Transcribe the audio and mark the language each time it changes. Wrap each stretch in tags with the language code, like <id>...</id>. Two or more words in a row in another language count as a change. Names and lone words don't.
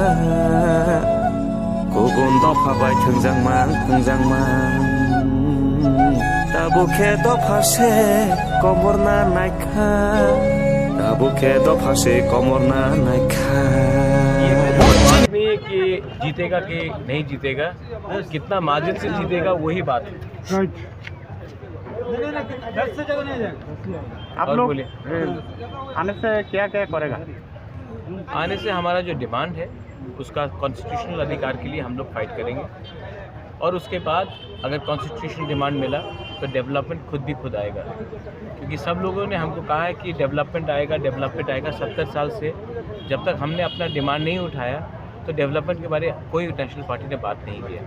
<trp>gugun dofa bai thungjangman tabuk he dofa se komorna naikha tabuk he dofa se komorna naikha</trp> <hi>कि जीतेगा कि नहीं जीतेगा कितना मार्जिन से जीतेगा वही बात है। आप लोग आने से क्या क्या करेगा? आने से हमारा जो डिमांड है उसका कॉन्स्टिट्यूशनल अधिकार के लिए हम लोग फाइट करेंगे और उसके बाद अगर</hi> <en>constitutional demand</en> <hi>मिला तो डेवलपमेंट खुद आएगा क्योंकि सब लोगों ने हमको कहा है कि डेवलपमेंट आएगा 70 साल से जब तक हमने अपना डिमांड नहीं उठाया तो डेवलपमेंट के बारे में कोई</hi> <en>national party</en> <hi>ने बात नहीं किया।</hi>